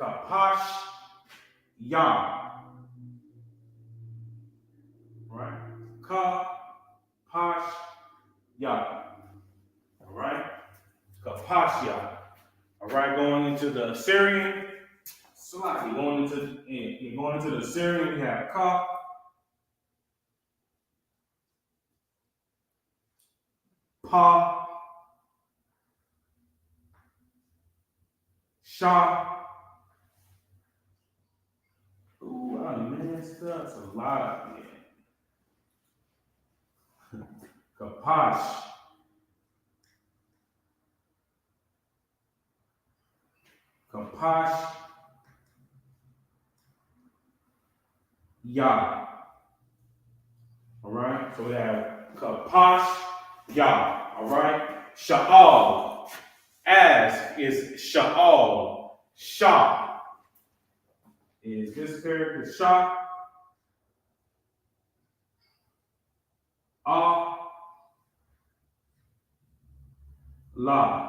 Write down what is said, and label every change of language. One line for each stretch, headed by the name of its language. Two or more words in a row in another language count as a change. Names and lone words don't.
English: Kapash, ya. Right? Kapashya. All right? Kapashya. All right, going into the Assyrian. You're going into the Assyrian, we have Ka. Pa. Sha. Ooh, I messed up. That's a lot. Yeah. Kapash. Kapash. Ya. All right. So we have Kapash. Ya. All right. Sha'al. As is Sha'al. Sha. Is this character Sha? La.